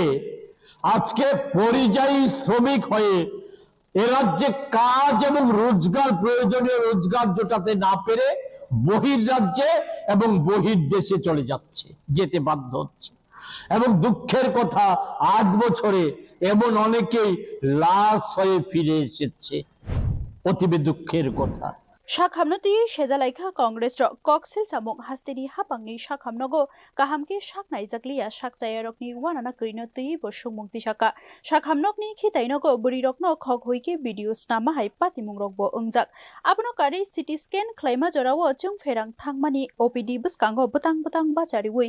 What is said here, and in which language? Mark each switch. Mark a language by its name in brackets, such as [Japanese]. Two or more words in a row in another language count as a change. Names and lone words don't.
[Bangla] আজকে পরিযায়ী শ্রমিক হয়ে এ রাজ্যে কাজ এবং রোজগার প্রয়োজনীয় রোজগার জোটাতে না পেরে বহির্রাজ্যে এবং বহির্দেশে চলে যাচ্ছে যেতে বাধ্য হচ্ছে এবং দুঃখের কথা 8 বছরে এমন অনেকেই লাশ হয়ে ফিরে এসেছে অতীব দুঃখের কথা [Kok Borok] Sakhamno tui sejalaikha Congressrok koksil samung hasteni Haphangni sakhamnogo kahamke saknai jakliya sakchayarokni wanana krino tui bo sungmungti saka sakhamnokni khitainogo burirokno khok hoike video snama hai patimungrok bo ungjak abono kari [English] CT scan [Kok Borok] khlaima jorao chungferang thangmani OPD buskango butang bachariwi